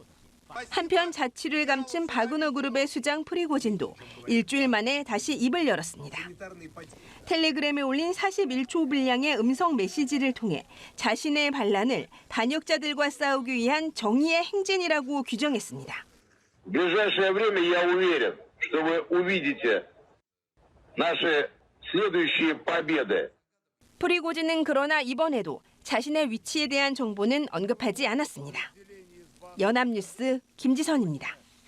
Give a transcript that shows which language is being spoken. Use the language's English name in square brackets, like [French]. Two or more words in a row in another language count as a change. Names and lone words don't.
[Korean] 한편 자취를 감춘 바그너 그룹의 수장 프리고진도 일주일 만에 다시 입을 열었습니다. 텔레그램에 올린 41초 분량의 음성 메시지를 통해 자신의 반란을 단역자들과 싸우기 위한 정의의 행진이라고 규정했습니다. [Russian] ближайшее время я уверен, что вы увидите наши следующие победы. [Korean] 프리고진은 그러나 이번에도 자신의 위치에 대한 정보는 언급하지 않았습니다. 연합뉴스 김지선입니다.